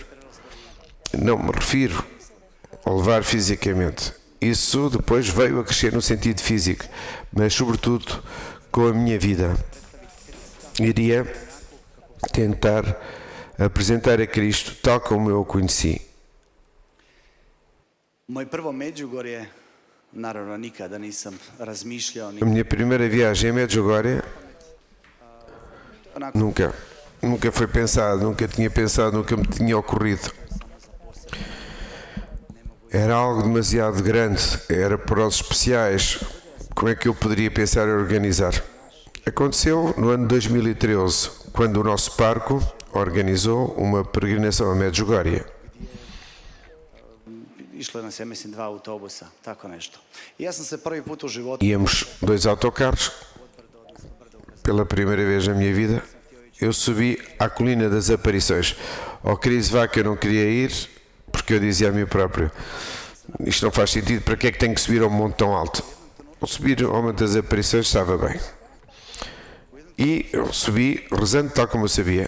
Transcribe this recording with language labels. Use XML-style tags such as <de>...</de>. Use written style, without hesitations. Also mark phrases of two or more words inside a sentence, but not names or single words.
<pt>Não me refiro a levar fisicamente. Isso depois veio a crescer no sentido físico, mas sobretudo com a minha vida. Iria tentar apresentar a Cristo tal como eu o conheci.</pt> <hr>Moje prvo Međugorje naravno nikada nisam razmišljao,</hr> <pt>A minha primeira viagem a Medjugorje onako nunca foi pensado, nunca tinha pensado, nunca me tinha ocorrido. Era algo demasiado grande, era para os especiais. Como é que eu poderia pensar em organizar? Aconteceu no ano 2013, quando o nosso parco organizou uma peregrinação a Medjugorje.</pt> <hr>išlo nas, ja mislim, 2 autobusa, tako nešto. I ja sam se prvi put u životu</hr> <pt>Íamos 2 autocarros, pela primeira vez na minha vida. Eu subi à Colina das Aparições. Ao Crisvac eu não queria ir, porque eu dizia a mim próprio, isto não faz sentido, para que é que tenho que subir a um monte tão alto? Ao subir ao Monte das Aparições estava bem. E eu subi rezando tal como eu sabia.</pt>